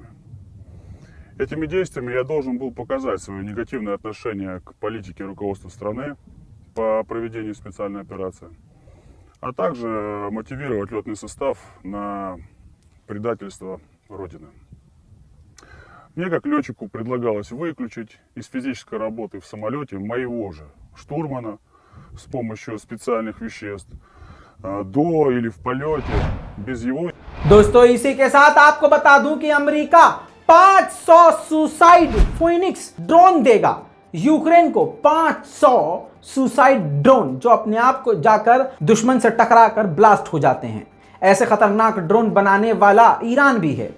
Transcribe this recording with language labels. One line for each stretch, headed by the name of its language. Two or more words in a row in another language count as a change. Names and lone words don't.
Russian: Этими действиями я должен был показать свое негативное отношение к политике руководства страны по проведению специальной операции, а также мотивировать летный состав на предательство Родины. Мне как летчику предлагалось выключить из физической работы в самолете моего же штурмана с помощью специальных веществ до или в полете без его.
Hindi: दोस्तों, इसी के साथ आपको बता दूं कि अमेरिका 500
English: suicide Phoenix drone
Hindi: देगा यूक्रेन को। 500
English: suicide drone
Hindi: जो अपने आप को जाकर दुश्मन से टकराकर ब्लास्ट हो जाते हैं। ऐसे खतरनाक ड्रोन बनाने वाला ईरान भी है।